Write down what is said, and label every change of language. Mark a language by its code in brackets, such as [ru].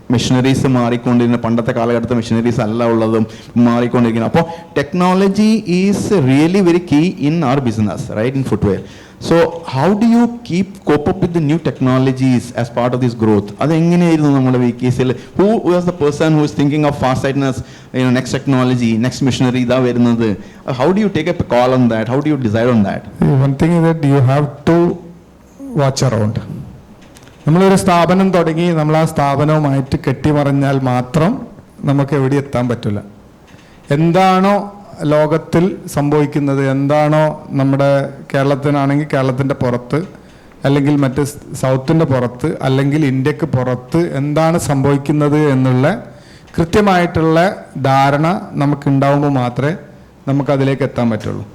[ml] Machineries മാറിക്കൊണ്ടിരുന്ന പണ്ടത്തെ കാലഘട്ടത്തെ machineries അല്ല ഉള്ളതും മാറിക്കൊണ്ടിരിക്കുന്നത്. [en] അപ്പോൾ technology is really very key in our business, right, in footwear. So how do you cope up with the new technologies as part of this growth? [ml] അത് എങ്ങനെയായിരുന്നു നമ്മുടെ VKCയിൽ? [en] Who was the person who is thinking of fast sightness, next technology, next machinery [ml] ഇതാ വരുന്നത്? [en] How do you take a call on that? How do you decide on that? One thing is that you have to watch around. [ml] നമ്മളൊരു സ്ഥാപനം തുടങ്ങി നമ്മൾ ആ സ്ഥാപനവുമായിട്ട് കെട്ടിമറിഞ്ഞാൽ മാത്രം നമുക്ക് എവിടെ എത്താൻ പറ്റില്ല. എന്താണോ ലോകത്തിൽ സംഭവിക്കുന്നത്, എന്താണോ നമ്മുടെ കേരളത്തിനാണെങ്കിൽ കേരളത്തിൻ്റെ പുറത്ത്, അല്ലെങ്കിൽ മറ്റ് സൗത്തിൻ്റെ പുറത്ത്, അല്ലെങ്കിൽ ഇന്ത്യക്ക് പുറത്ത് എന്താണ് സംഭവിക്കുന്നത് എന്നുള്ള കൃത്യമായിട്ടുള്ള ധാരണ നമുക്കുണ്ടാവുമ്പോൾ മാത്രമേ നമുക്കതിലേക്ക് എത്താൻ പറ്റുള്ളൂ.